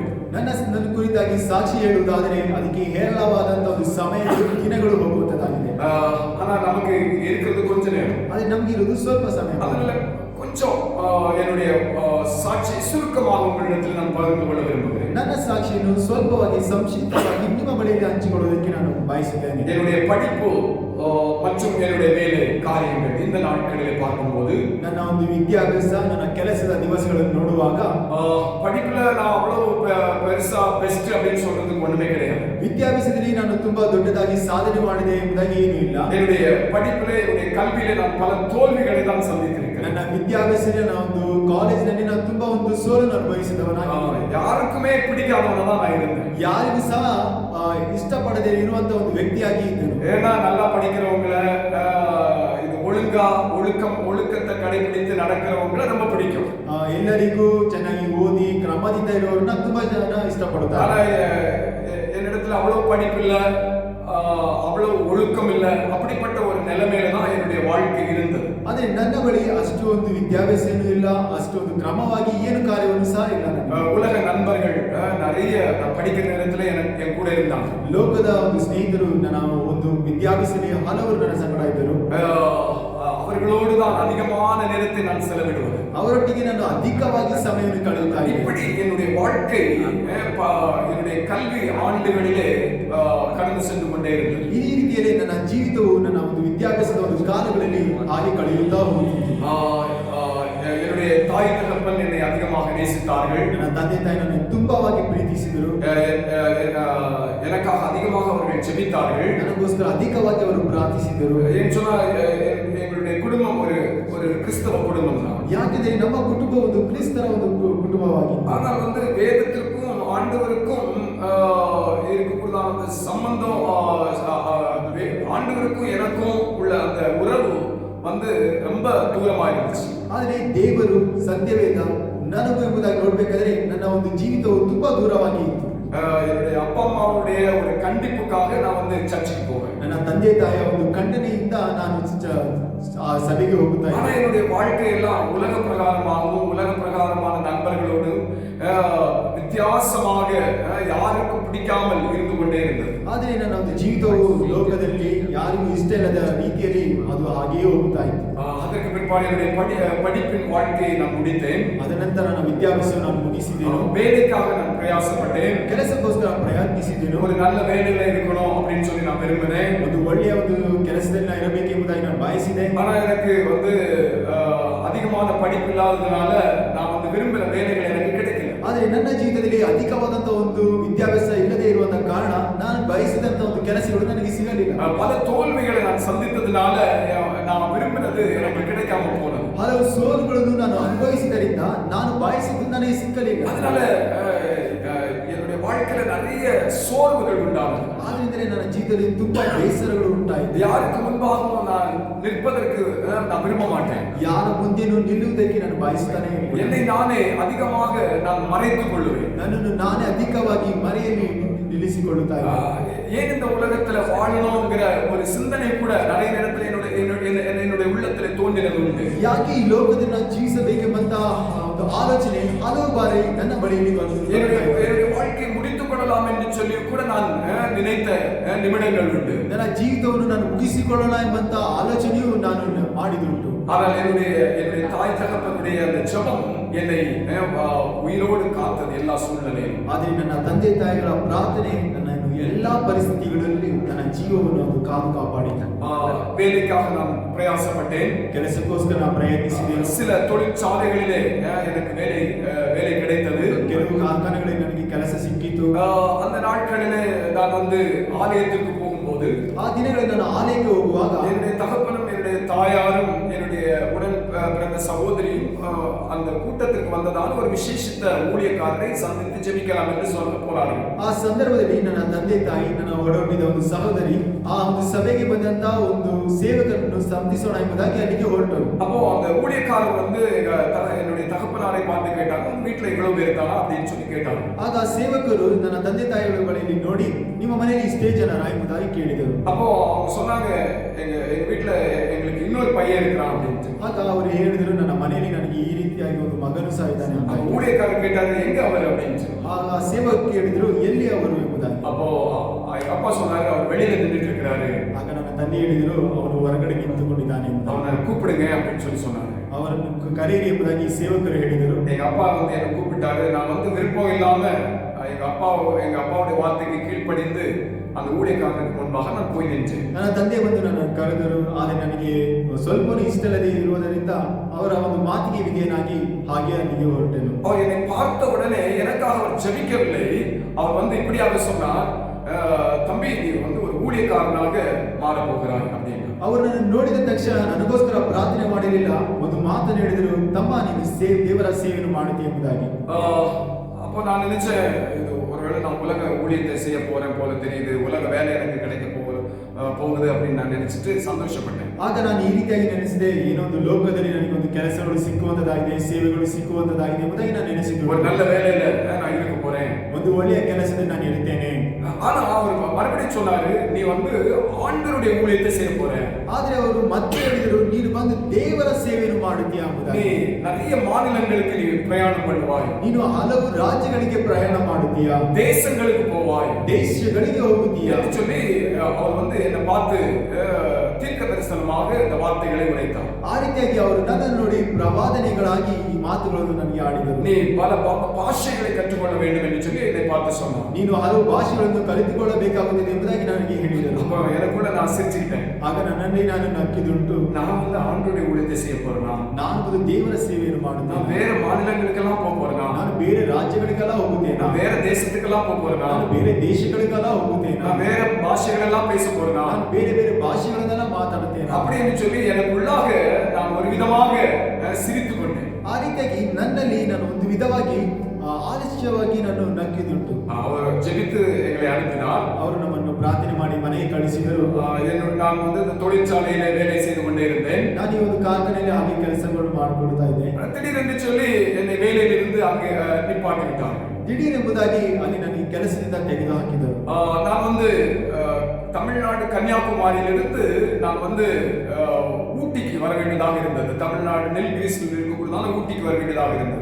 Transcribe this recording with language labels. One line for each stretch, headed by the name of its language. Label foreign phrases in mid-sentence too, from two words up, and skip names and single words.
Kannada: ನನ್ನ ಕುರಿತಾಗಿ ಸಾಕ್ಷಿ ಹೇಳುವುದಾದರೆ ಅದಕ್ಕೆ ಹೇರಳವಾದಂತಹ ಒಂದು ಸಮಯಗಳು ದಿನಗಳು ಹೋಗುವಂತದ್ದಾಗಿದೆ.
Tamil: ஆனா நமக்கு இருக்கிறது கொஞ்ச நேரம்,
Kannada: ಆದರೆ ನಮಗೆ ಇರುವುದು ಸ್ವಲ್ಪ ಸಮಯ.
Tamil: அதனால கொஞ்சம் என்னுடைய சாட்சியை சுருக்கமாக உங்களிடத்தில் நான் பகிர்ந்து கொள்ள விரும்புகிறேன்.
Kannada: ನನ್ನ ಸಾಕ್ಷಿಯನ್ನು ಸ್ವಲ್ಪವಾಗಿ ಸಂಕ್ಷಿಪ್ತವಾಗಿ ನಿಮ್ಮ ಬಳಿಯಲ್ಲಿ ಹಂಚಿಕೊಳ್ಳುವುದಕ್ಕೆ ನಾನು ಬಯಸುತ್ತೇನೆ.
Tamil: என்னுடைய படிப்பு மற்றும் என்னுடைய வேலை காரியங்கள் இந்த நாட்களிலே பார்க்கும்போது
Kannada: ನನ್ನ ಒಂದು ವಿದ್ಯಾಭ್ಯಾಸ ನನ್ನ ಕೆಲಸದ ದಿವಸಗಳನ್ನು ನೋಡುವಾಗ
Tamil: படிப்புல நான் அவ்வளவு பெருசா பெஸ்ட் அப்படின்னு சொல்றதுக்கு ஒண்ணுமே கிடையாது.
Kannada: ವಿದ್ಯಾಭ್ಯಾಸದಲ್ಲಿ ನಾನು ತುಂಬಾ ದೊಡ್ಡದಾಗಿ ಸಾಧನೆ ಮಾಡಿದೆ ಎಂಬುದಾಗಿ ಏನೂ ಇಲ್ಲ.
Tamil: என்னுடைய படிப்பிலே என்னுடைய கல்வியிலே நான் பல தோல்விகளை தான் சந்தித்திருக்கிறேன்.
Kannada: ನನ್ನ ವಿದ್ಯಾಭ್ಯಾಸದಲ್ಲಿ ನಾನು ಒಂದು ಕಾಲೇಜಿನಲ್ಲಿ ನಾನು ತುಂಬಾ ಒಂದು ಸೋಲನ್ನು ಅನುಭವಿಸಿದವನಾಗಿದ್ದೇನೆ.
Tamil: ಯಾರಕ್ಕುமே பிடிக்காதவனா நான் இருந்தேன்.
Kannada: ಯಾರಿಗೂ ಸಹ ಇಷ್ಟಪಡದೇ ಇರುವಂತ ಒಂದು ವ್ಯಕ್ತಿಯಾಗಿ ಇದ್ದೆನು.
Tamil: ஏன்னா நல்லா படிக்கிறவங்கள இது ஒழுக்கத்தை கடைபிடித்து நடக்கிறவங்கள ரொம்ப பிடிக்கும்.
Kannada: ಎಲ್ಲರಿಗೂ ಚೆನ್ನಾಗಿ ಓದಿ ಕ್ರಮದಿಂದ ಇರುವವರನ್ನ ತುಂಬಾ ಜನ ಇಷ್ಟಪಡುತ್ತಾರೆ.
Tamil: ஆனா என்னிடத்துல அவ்வளவு படிப்பு இல்ல, அவ்வளவு ஒழுக்கம் இல்ல, அப்படிப்பட்ட ஒரு நிலைமையில தான் என்னுடைய வாழ்க்கை இருந்தது.
Kannada: ಆದ್ರೆ ನನ್ನ ಬಳಿ ಅಷ್ಟು ಒಂದು ವಿದ್ಯಾಭ್ಯಾಸನೂ ಇಲ್ಲ, ಅಷ್ಟು ಒಂದು ಕ್ರಮವಾಗಿ ಏನು ಕಾರ್ಯವನ್ನು ಸಹ ಇಲ್ಲ.
Tamil: உலக நண்பர்கள் நிறைய நான் படிக்கிற நேரத்துல என் கூட இருந்தாங்க.
Kannada: ಲೋಕದ ಒಂದು ಸ್ನೇಹಿತರು ನನ್ನ ಒಂದು ವಿದ್ಯಾಭ್ಯಾಸದಲ್ಲಿ ಹಲವರು ನನ್ನ ಸಂಗಡ ಇದ್ದರು.
Tamil: அவர்களோடு தான் அதிகமான நேரத்தை நான் செலவிடுவது.
Kannada: ಅವರೊಟ್ಟಿಗೆ ನಾನು ಅಧಿಕವಾಗಿ ಸಮಯವನ್ನು ಕಳೆಯುತ್ತಾ ಇದ್ದೆ.
Tamil: இப்படி என்னுடைய வாழ்க்கை என்னுடைய கல்வி ஆண்டுகளிலே கடந்து சென்று கொண்டே இருந்தது.
Kannada: ಈ ರೀತಿಯಲ್ಲಿ ನನ್ನ ಜೀವಿತವು ನನ್ನ ಒಂದು ವಿದ್ಯಾಭ್ಯಾಸದ ಒಂದು ಕಾಲಗಳಲ್ಲಿ ಹಾಗೆ ಕಳೆಯುತ್ತಾ ಹೋಗುತ್ತಿತ್ತು.
Tamil: என்னுடைய தாய் தகப்பன் என்னை அதிகமாக நேசித்தார்கள்.
Kannada: ನನ್ನ ತಂದೆ ತಾಯಿ ನನ್ನ ತುಂಬಾವಾಗಿ ಪ್ರೀತಿಸಿದರು.
Tamil: எனக்காக அதிகமாக அவர்கள் ஜெபித்தார்கள்.
Kannada: ನನಗೋಸ್ಕರ ಅಧಿಕವಾಗಿ ಅವರು ಪ್ರಾರ್ಥಿಸಿದರು.
Tamil: ஏன் சொன்னா எங்களுடைய குடும்பம் ஒரு கிறிஸ்தவ குடும்பம் தான்.
Kannada: ಯಾಕೆಂದರೆ ನಮ್ಮ ಕುಟುಂಬ ಒಂದು ಕ್ರಿಸ್ತರ ಒಂದು ಕುಟುಂಬವಾಗಿತ್ತು.
Tamil: ஆனால் வேதத்திற்கும் ஆண்டவருக்கும் இருக்கக்கூடிய அந்த சம்பந்தம், ஆண்டவருக்கும் எனக்கும் உள்ள அந்த உறவு ரொம்ப தூரமா இருந்துச்சு.
Kannada: ಆದರೆ ದೇವರು ಸತ್ಯವೇದ ನನಗೂ ಎಂಬುದಾಗಿ ನೋಡ್ಬೇಕಾದ್ರೆ ನನ್ನ ಒಂದು ಜೀವಿತವು ತುಂಬಾ ದೂರವಾಗಿ ಇತ್ತು.
Tamil: என்னுடைய அப்பா அம்மாவுடைய ஒரு கண்டிப்புக்காக நான் சர்ச்சுக்கு போவேன்.
Kannada: ನನ್ನ ತಂದೆ ತಾಯಿಯ ಒಂದು ಖಂಡನೆಯಿಂದ ನಾನು ಸಭೆಗೆ ಹೋಗುತ್ತಾ ಇದ್ದೆ.
Tamil: என்னுடைய வாழ்க்கை எல்லாம் உலக பிரகாரமாகவும் உலக பிரகாரமான நண்பர்களோடு வித்தியாசமாக யாருக்கும் பிடிக்காமல் இருந்து கொண்டே இருந்தது.
Kannada: ಆದರೆ ನನ್ನ ಒಂದು ಜೀವಿತವು ಲೋಕದಲ್ಲಿ ಯಾರಿಗೂ ಇಷ್ಟ ಇಲ್ಲದ ರೀತಿಯಲ್ಲಿ ಅದು ಹಾಗೆಯೇ ಹೋಗುತ್ತಾ ಇತ್ತು.
Tamil: அதற்கு பிற்பாடு என்னுடைய படிப்பின் வாழ்க்கையை நான் முடித்தேன்.
Kannada: ಅದ ನಂತರ ನನ್ನ ವಿದ್ಯಾಭ್ಯಾಸವನ್ನು ನಾನು ಮುಗಿಸಿದ್ದೇನೆ.
Tamil: வேலைக்காக நான் பிரயாசப்பட்டேன்.
Kannada: ಕೆಲಸಕ್ಕೋಸ್ಕರ ಪ್ರಯತ್ನಿಸಿದ್ದೇನೆ.
Tamil: ஒரு நல்ல வேலையில இருக்கணும் அப்படின்னு சொல்லி நான் விரும்பினேன்.
Kannada: ಒಂದು ಒಳ್ಳೆಯ ಒಂದು ಕೆಲಸದಲ್ಲಿ ನಾನು ಇರಬೇಕೆಂಬುದಾಗಿ ನಾನು ಬಯಸಿದೆ.
Tamil: ஆனா எனக்கு அதிகமான படிப்பு இல்லாததுனால நான் விரும்பின வேலைகள் எனக்கு கிடைக்கல.
Kannada: ಆದರೆ ನನ್ನ ಜೀವಿತದಲ್ಲಿ ಅಧಿಕವಾದಂತಹ ಒಂದು ವಿದ್ಯಾಭ್ಯಾಸ ಇಲ್ಲದೆ ಇರುವಂತ ಕಾರಣ ನಾನು ಬಯಸಿದಂತ ಒಂದು ಕೆಲಸಗಳು ನನಗೆ ಸಿಗಲಿಲ್ಲ.
Tamil: பல தோல்விகளை நான் சந்தித்ததுனால நான் விரும்பினது எனக்கு கிடைக்காம போனது.
Kannada: ಹಲವು ಸೋಲುಗಳನ್ನು ನಾನು ಅನುಭವಿಸಿದ್ದರಿಂದ ನಾನು ಬಯಸಿದ್ದು ನನಗೆ ಸಿಕ್ಕಲಿಲ್ಲ.
Tamil: அதனால என்னுடைய வாழ்க்கையில நிறைய சோர்வுகள் உண்டானது.
Kannada: ಆದ್ರಿಂದಲೇ ನನ್ನ ಜೀವಿತದಲ್ಲಿ ತುಂಬಾ ಬೇಸರಗಳು ಉಂಟಾಯಿತು.
Tamil: யாருக்கு முன்பாகவும் நான் நிற்பதற்கு நான் விரும்ப மாட்டேன்.
Kannada: ಯಾರ ಮುಂದೆನೂ ನಿಲ್ಲುವುದಕ್ಕೆ ನಾನು ಬಯಸುತ್ತಾನೆ ಇಲ್ಲ.
Tamil: என்னை நானே அதிகமாக நான் மறைத்துக் கொள்ளுவேன்.
Kannada: ನನ್ನನ್ನು ನಾನೇ ಅಧಿಕವಾಗಿ ಮರೆಯಲ್ಲಿ ನಿಲ್ಲಿಸಿಕೊಳ್ಳುತ್ತಾ ಇದ್ದೆ.
Tamil: ஏன் இந்த உலகத்துல வாழணும்ங்கிற ஒரு சிந்தனை கூட நிறைய நேரத்துல என்னுடைய உள்ளத்துல தோன்றினது உண்டு.
Kannada: ಯಾಕೆ ಈ ಲೋಕದಲ್ಲಿ ನಾನು ಜೀವಿಸಬೇಕೆಂಬಂತ ಒಂದು ಆಲೋಚನೆ ಹಲವು ಬಾರಿ ನನ್ನ ಬಳಿಯಲ್ಲಿ ಬಂದಿದೆ.
Tamil: என்னுடைய வாழ்க்கையை முடித்துக் கொள்ளலாம் என்று சொல்லி கூட நான் நினைத்த நிமிடங்கள் உண்டு.
Kannada: ನನ್ನ ಜೀವಿತವನ್ನು ನಾನು ಮುಗಿಸಿಕೊಳ್ಳೋಣ ಎಂಬಂತ ಆಲೋಚನೆಯೂ ನಾನು ಮಾಡಿದುಂಟು.
Tamil: ஆனால் என்னுடைய தாய் தகப்பனுடைய அந்த ஜெபம் என்னை உயிரோடு காத்தது எல்லா சூழ்நிலையிலும்.
Kannada: ಆದರೆ ನನ್ನ ತಂದೆ ತಾಯಿಗಳ ಪ್ರಾರ್ಥನೆ ನನ್ನನ್ನು ಎಲ್ಲಾ ಪರಿಸ್ಥಿತಿಗಳಲ್ಲಿ ನನ್ನ ಜೀವವನ್ನು ಅದು ಕಾದು ಕಾಪಾಡಿತು.
Tamil: வேலைக்காக நான் பிரயாசப்பட்டேன்.
Kannada: ಕೆಲಸಕ್ಕೋಸ್ಕರ ನಾನು ಪ್ರಯತ್ನಿಸಿದೆ.
Tamil: சில தொழிற்சாலைகளிலே எனக்கு வேலை கிடைத்தது.
Kannada: ಕೆಲವು ಕಾರ್ಖಾನೆಗಳಲ್ಲಿ ನನಗೆ ಕೆಲಸ ಸಿಕ್ಕಿತು.
Tamil: அந்த நாட்களிலே நான் ஆலயத்துக்கு போகும்போது
Kannada: ಆ ದಿನಗಳಲ್ಲಿ ನಾನು ಆಲಯಕ್ಕೆ ಹೋಗುವಾಗ
Tamil: என்னுடைய தகப்பனும் என்னுடைய தாயாரும் என்னுடைய உடன் பிறந்த சகோதரியும் அந்த கூட்டத்திற்கு வந்ததால் ஒரு விசேஷித்த ஊழியக்காரரை சந்தித்து ஜெபிக்கலாம் என்று சொல்ல போறார்கள்.
Kannada: ಆ ಸಂದರ್ಭದಲ್ಲಿ ನನ್ನ ತಂದೆ ತಾಯಿ ನನ್ನ ಒಡಹುಟ್ಟಿದ ಒಂದು ಸಹೋದರಿ ಆ ಒಂದು ಸಭೆಗೆ ಬಂದಂತ ಒಂದು ಸೇವಕರನ್ನು ಸಂಧಿಸೋಣ ಎಂಬುದಾಗಿ ಅಲ್ಲಿಗೆ ಹೊರಟರು.
Tamil: அப்போ அந்த ஊழியக்காரர் என்னுடைய தகப்பனாரை பார்த்து கேட்டாங்க, உங்க வீட்டுல இவ்வளவு பேர் தானா அப்படின்னு சொல்லி கேட்டாங்க.
Kannada: ಆಗ ಆ ಸೇವಕರು ನನ್ನ ತಂದೆ ತಾಯಿಗಳ ಬಳಿಯಲ್ಲಿ ನೋಡಿ ನಿಮ್ಮ ಮನೆಯಲ್ಲಿ ಇಷ್ಟೇ ಜನರ ಎಂಬುದಾಗಿ ಕೇಳಿದರು.
Tamil: அப்போ அவங்க சொன்னாங்க, எங்க எங்க வீட்டுல எங்களுக்கு இன்னொரு பையன் இருக்கிறான் அப்படின்ட்டு.
Kannada: ಆಗ ಅವರು ಹೇಳಿದರು, ನನ್ನ ಮನೆಯಲ್ಲಿ ನನಗೆ ಈ ರೀತಿಯಾಗಿ ಒಂದು ಮಗನು ಸಹ ಇದ್ದಾನೆ ಅಂತ.
Tamil: அப்ப ஊழியக்காரர் கேட்டாரு, எங்க அவர் அப்படின்னு சொல்லி.
Kannada: ಆಗ ಆ ಸೇವಕರು ಕೇಳಿದರು, ಎಲ್ಲಿ ಅವರು ಎಂಬುದಾಗಿ.
Tamil: அப்போ எங்க அப்பா சொன்னாரு, அவர் வெளியில நின்றுட்டு இருக்கிறாரு.
Kannada: ಆಗ ನನ್ನ ತಂದೆ ಹೇಳಿದರು, ಅವನು ಹೊರಗಡೆ ನಿಂತುಕೊಂಡಿದ್ದಾನೆ ಅಂತ.
Tamil: அவனை கூப்பிடுங்க அப்படின்னு சொல்லி சொன்னாங்க.
Kannada: ಅವರನ್ನು ಕರೆಯಿರಿ ಎಂಬುದಾಗಿ ಸೇವಕರು ಹೇಳಿದರು.
Tamil: எங்க அப்பா வந்து என்ன கூப்பிட்டாரு. நான் வந்து விருப்பம் இல்லாம எங்க அப்பாவுடைய வார்த்தைக்கு கீழ்ப்படிந்து அந்த ஊழியக்காரனுக்கு முன்பாக நான் போய் நின்றேன்.
Kannada: ನನ್ನ ತಂದೆ ಬಂದು ನನ್ನ ಕರೆದರು. ಆದರೆ ನನಗೆ ಸ್ವಲ್ಪನೂ ಇಷ್ಟವಿಲ್ಲದೆ ಇರುವುದರಿಂದ ಅವರ ಒಂದು ಮಾತಿಗೆ ವಿಧೇಯನಾಗಿ ಹಾಗೆ ಅಲ್ಲಿಗೆ ಹೊರಟೆನು.
Tamil: அவர் என்னை பார்த்த உடனே எனக்காக அவர் ஜெபிக்கவில்லை. அவர் வந்து இப்படியாக சொன்னார், தம்பி நீ வந்து ஒரு ஊழியக்காரனாக மாற போகிறாய் அப்படின்னு.
Kannada: ಅವರು ನನ್ನನ್ನು ನೋಡಿದ ತಕ್ಷಣ ನನಗೋಸ್ಕರ ಪ್ರಾರ್ಥನೆ ಮಾಡಿರಲಿಲ್ಲ. ಒಂದು ಮಾತನ್ನು ಹೇಳಿದರು, ತಮ್ಮ ನೀನು ದೇವರ ಸೇವೆಯನ್ನು ಮಾಡುತ್ತೀಯ ಎಂಬುದಾಗಿ.
Tamil: அப்போ நான் நினைச்சேன், இது ஒருவேளை நான் உலக ஊழியத்தை செய்ய போறேன் போல தெரியுது, உலக வேலை எனக்கு கிடைக்க போகுது அப்படின்னு நான் நினைச்சிட்டு சந்தோஷப்பட்டேன்.
Kannada: ಆಗ ನಾನು ಈ ರೀತಿಯಾಗಿ ನೆನೆಸಿದೆ, ಏನೋ ಒಂದು ಲೋಕದಲ್ಲಿ ನನಗೊಂದು ಕೆಲಸಗಳು ಸಿಕ್ಕುವಂತದಾಗಿದೆ, ಸೇವೆಗಳು ಸಿಕ್ಕುವಂತದಾಗಿದೆ ಎಂಬುದಾಗಿ ನಾನು ನೆನೆಸಿದ್ದು.
Tamil: ஒரு நல்ல வேலையில நான் இருக்க போறேன்,
Kannada: ಒಂದು ಒಳ್ಳೆಯ ಕೆಲಸದಲ್ಲಿ ನಾನು ಇರ್ತೇನೆ.
Tamil: ஆனா அவர் மறுபடியும் சொன்னாரு, நீ வந்து ஆண்டவருடைய ஊழியத்தை செய்ய போற.
Kannada: ಆದ್ರೆ ಅವರು ಮತ್ತೆ ಹೇಳಿದರು, ನೀನು ಬಂದು ದೇವರ ಸೇವೆಯನ್ನು ಮಾಡುತ್ತೀಯ ಎಂಬುದಾಗಿ.
Tamil: நீ நிறைய மாநிலங்களுக்கு நீ பிரயாணம் பண்ணுவாய்,
Kannada: ನೀನು ಹಲವು ರಾಜ್ಯಗಳಿಗೆ ಪ್ರಯಾಣ ಮಾಡುತ್ತೀಯ,
Tamil: தேசங்களுக்கு போவாய்,
Kannada: ದೇಶಗಳಿಗೆ ಹೋಗುತ್ತೀಯ
Tamil: என்று சொல்லி அவர் வந்து என்னை பார்த்து தீர்க்க தரிசனமாக இந்த வார்த்தைகளை உரைத்தார்.
Kannada: ಆ ರೀತಿಯಾಗಿ ಅವರು ನನ್ನನ್ನು ನೋಡಿ ಪ್ರವಾದನೆಗಳಾಗಿ ಈ ಮಾತುಗಳನ್ನು ನನಗೆ ಆಡಿದರು.
Tamil: நீ பல ಭಾಷೆகளை கற்றுக்கொள்ள வேண்டும் என்று சொல்லி என்னை பார்த்து சொன்னார்.
Kannada: ನೀನು ಹಲವು ಭಾಷೆಗಳನ್ನು ಕಲಿತುಕೊಳ್ಳಬೇಕಾಗುತ್ತದೆ ಎಂಬುದಾಗಿ ನನಗೆ ಹೇಳಿದರು.
Tamil: அப்ப எனக்கு கூட நான் சிரிச்சுக்கிட்டேன்.
Kannada: ಆಗ ನನ್ನಲ್ಲಿ ನಾನು ನಕ್ಕಿದುಂಟು.
Tamil: நான் வந்து ஆண்டவருடைய ஊழியத்தை செய்ய போறேனா,
Kannada: ನಾನು ಒಂದು ದೇವರ ಸೇವೆಯನ್ನು
Tamil: நான்
Kannada: ಮಾಡುತ್ತೇನೆ,
Tamil: வேற மாநிலங்களுக்கெல்லாம் போக போறேனா,
Kannada: ನಾನು ಬೇರೆ ರಾಜ್ಯಗಳಿಗೆಲ್ಲ ಹೋಗುತ್ತೇನೆ,
Tamil: நான் வேற தேசத்துக்கெல்லாம் போக போறேனா,
Kannada: ನಾನು ಬೇರೆ ದೇಶಗಳಿಗೆಲ್ಲ ಹೋಗುತ್ತೇನೆ,
Tamil: நான் வேற பாஷைகளெல்லாம் பேச போறேனா,
Kannada: ನಾನು ಬೇರೆ ಬೇರೆ ಭಾಷೆಗಳನ್ನೆಲ್ಲ ಮಾತಾಡುತ್ತೇನೆ
Tamil: அப்படின்னு சொல்லி எனக்குள்ளாக நான் ஒரு விதமாக சிரித்துக் கொண்டேன்.
Kannada: ಆ ರೀತಿಯಾಗಿ ನನ್ನಲ್ಲಿ ನಾನು ಒಂದು ವಿಧವಾಗಿ ಆಲಸ್ಯವಾಗಿ ನಾನು ನಕ್ಕಿದುಂಟು.
Tamil: அவர் ஜெபித்து எங்களை அனுப்பினார்.
Kannada: ಅವರು ನಮ್ಮನ್ನು ಪ್ರಾರ್ಥನೆ ಮಾಡಿ ಮನೆಗೆ ಕಳಿಸಿದರು.
Tamil: நான் வந்து இந்த தொழிற்சாலையில வேலை செய்து கொண்டே இருந்தேன்.
Kannada: ನಾನು ಈ ಒಂದು ಕಾರ್ಖಾನೆಯಲ್ಲಿ ಹಾಗೆ ಕೆಲಸಗಳು ಮಾಡಿಕೊಡ್ತಾ ಇದ್ದೆ.
Tamil: திடீரென்று சொல்லி என்னை வேலையிலிருந்து அங்கே நிப்பாட்டி விட்டார்.
Kannada: ದಿಢೀರೆಂಬುದಾಗಿ ಅಲ್ಲಿ ನನಗೆ ಕೆಲಸದಿಂದ ತೆಗೆದು ಹಾಕಿದರು.
Tamil: நான் வந்து தமிழ்நாடு கன்னியாகுமரியிலிருந்து நான் வந்து ஊட்டிக்கு வர வேண்டியதாக இருந்தது. தமிழ்நாடு நெல்கிரிஸ்ல இருக்கக்கூடியதான ஊட்டிக்கு வர வேண்டியதாக இருந்தது.